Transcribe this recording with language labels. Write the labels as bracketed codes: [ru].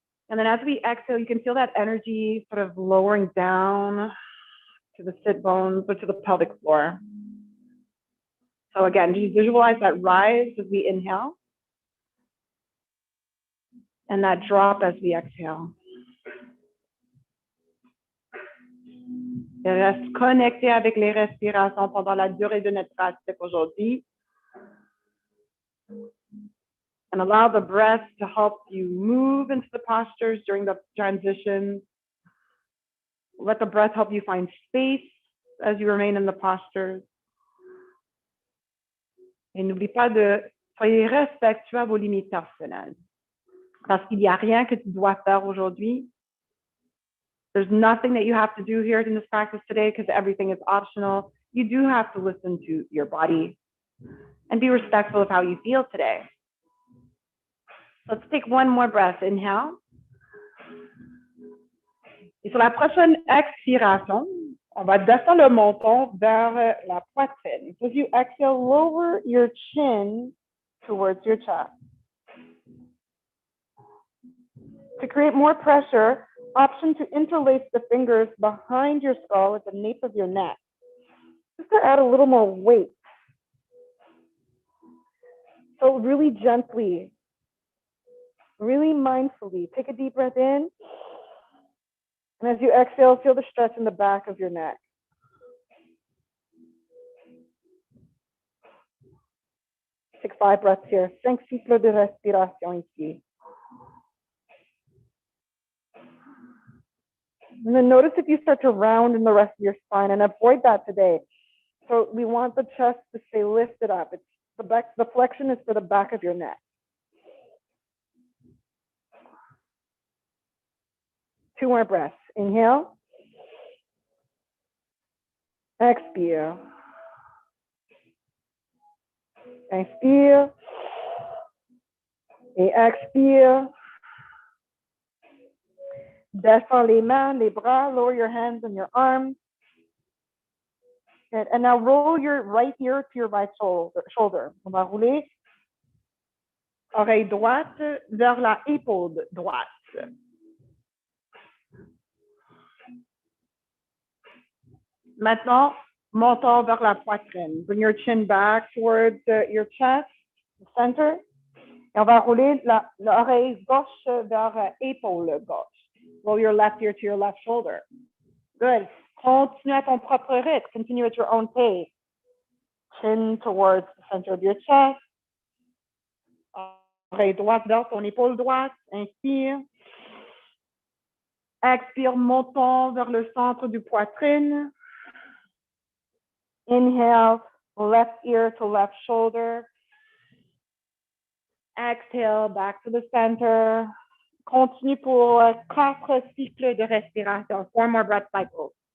[en] And then as we exhale, you can feel that energy sort of lowering down to the sit bones or to the pelvic floor. So again, you visualize that rise as we inhale and that drop as we exhale. [fr] Et reste connecté avec les respirations pendant la durée de notre pratique aujourd'hui. [en] And allow the breath to help you move into the postures during the transition. Let the breath help you find space as you remain in the postures. [fr] Et n'oublie pas de soyez respectueux à vos limites personnelles. Parce qu'il n'y a rien que tu dois faire aujourd'hui. [en] There's nothing that you have to do here in this practice today because everything is optional. You do have to listen to your body and be respectful of how you feel today. Let's take one more breath. Inhale. [fr] Et sur la prochaine expiration, on va descendre le menton vers la poitrine. [en] So if you exhale, lower your chin towards your chest. To create more pressure, option to interlace the fingers behind your skull at the nape of your neck. Just to add a little more weight. So really gently, really mindfully, take a deep breath in. And as you exhale, feel the stretch in the back of your neck. Take 5 breaths here. [fr] 5 cycles de respiration ici. [en] And then notice if you start to round in the rest of your spine, and avoid that today. So we want the chest to stay lifted up. It's the flexion is for the back of your neck. 2 more breaths. Inhale. [fr] Expire. Inspire. Et expire. Descends les mains, les bras, [en] lower your hands and your arms. Good. And now roll your right ear to your right shoulder. [fr] On va rouler. Oreille droite vers la épaule droite. Maintenant, menton vers la poitrine. [en] Bring your chin back towards your chest, the center. [fr] Et on va rouler l'oreille gauche vers épaule gauche. [en] Roll your left ear to your left shoulder. Good. [fr] Continue à ton propre rythme. [en] Continue at your own pace. Chin towards the center of your chest. [fr] Oreille droite vers ton épaule droite. Inspire. Expire, menton vers le centre du poitrine. [en] Inhale, left ear to left shoulder. Exhale, back to the center. [fr] Continue pour 4 cycles de respiration. [en] 4 more breath cycles.